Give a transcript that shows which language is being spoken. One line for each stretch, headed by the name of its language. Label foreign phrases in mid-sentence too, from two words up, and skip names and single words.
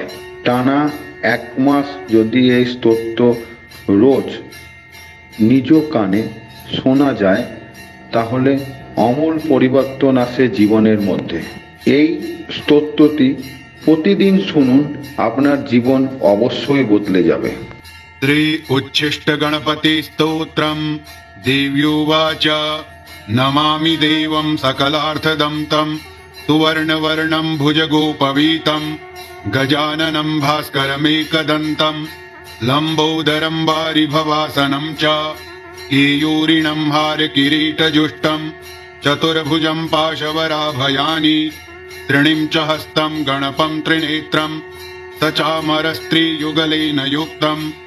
Bangla: টানা 1 মাস যদি এই স্তোত্র রোজ নিজ কানে শোনা যায়, তাহলে আমূল পরিবর্তন আসে জীবনের মধ্যে। এই স্তোত্রটি প্রতিদিন শুনুন, আপনার জীবন অবশ্যই বদলে যাবে।
Sanskrit: श्री उच्छिष्ट गणपति स्तोत्रम्। देव्योवाच नमामि देवं सकलार्थदं तं सुवर्णवर्णं भुजगोपवीतं गजाननं भास्करमेकदन्तं लम्बोदरं वारिभवासनं च केयूरिणं हारकिरीटजुष्टं चतुर्भुजं पाशवराभयानि त्रिणिं च हस्तं गणपं त्रिनेत्रं सचामरस्त्रियुगलेन युक्तं